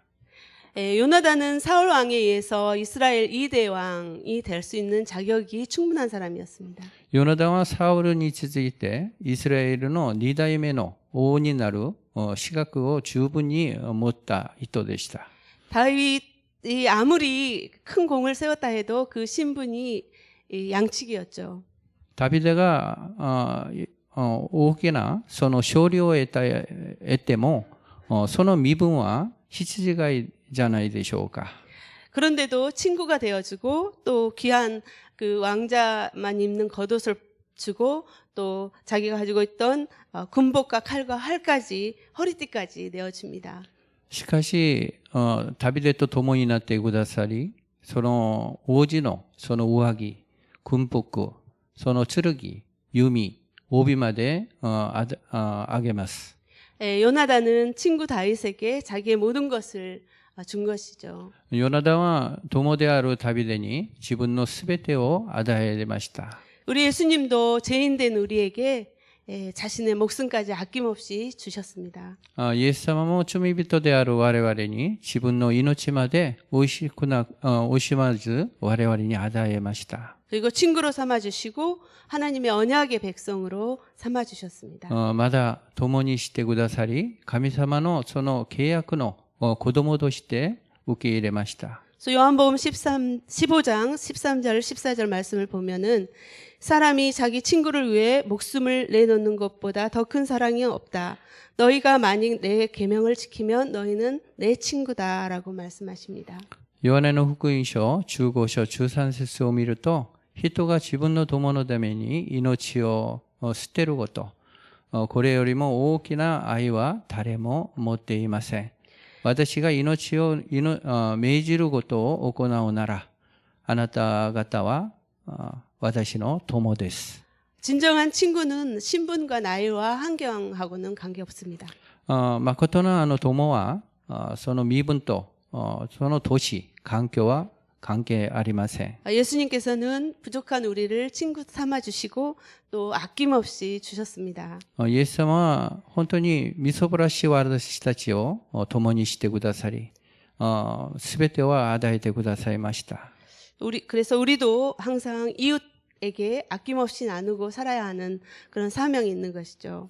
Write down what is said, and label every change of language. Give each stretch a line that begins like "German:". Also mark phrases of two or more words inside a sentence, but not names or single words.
Korean: 요나단은 사울 왕에 의해서 이스라엘 2대 왕이 될 수 있는 자격이 충분한 사람이었습니다.
Japanese: ヨナダンはサウルに続いてイスラエルの2代目の王になる資格を十分に持った人でした。
Korean: 다윗이 아무리 큰 공을 세웠다 해도 그 신분이 양측이었죠.
Japanese: ダビデが大きなその勝利を得てもその身分は羊飼いじゃないでしょうか。
Korean: 그런데도 친구가 되어주고 또 귀한 그 왕자만 입는 겉옷을 주고 또 자기가 가지고 있던 군복과 칼과 활까지 허리띠까지 내어줍니다.
Japanese: しかしダビデと共になってくださりその王子のその上着、軍服、その剣、弓、帯まであげます。
Korean: 요나단은 친구 다윗에게 자기의 모든 것을 준 것이죠.
Japanese: ヨナダンは友であるダビデに自分のすべてを与えました。
Korean: 우리 예수님도 죄인된 우리에게 자신의 목숨까지 아낌없이 주셨습니다.
Japanese: イエス様も罪人である我々に自分の命まで惜しまず我々に与えました。
Korean: 그리고 친구로 삼아주시고 하나님의 언약의 백성으로 삼아주셨습니다.
Japanese: まだ共にしてくださり、神様のその契約の子供として受け入れました。
Korean: 그래서 요한복음 15장 13절 14절 말씀을 보면은 사람이 자기 친구를 위해 목숨을 내놓는 것보다 더 큰 사랑이 없다. 너희가 만일 내 계명을 지키면 너희는 내 친구다라고 말씀하십니다.
Japanese: ヨハネの福音書15章13節を見ると、人が自分の友のために命を捨てること、これよりも大きな愛は誰も持っていません。私が命を命じることを行うなら、あなた方は私の友です。
Korean: 진정한 친구는 신분과 나이와 환경하고는 관계없습니다.
Japanese: 誠の友は、その身分と、その年、環境は関係ありません。
Korean: 예수님께서는 부족한 우리를 친구 삼아주시고 또 아낌없이 주셨습니다.
Japanese: イエス様は本当にみそぼらしい私たちを共にしてくださり、すべてを与えてくださいました。
Korean: 그래서 우리도 항상 이웃에게 아낌없이 나누고 살아야 하는 그런 사명이 있는 것이죠.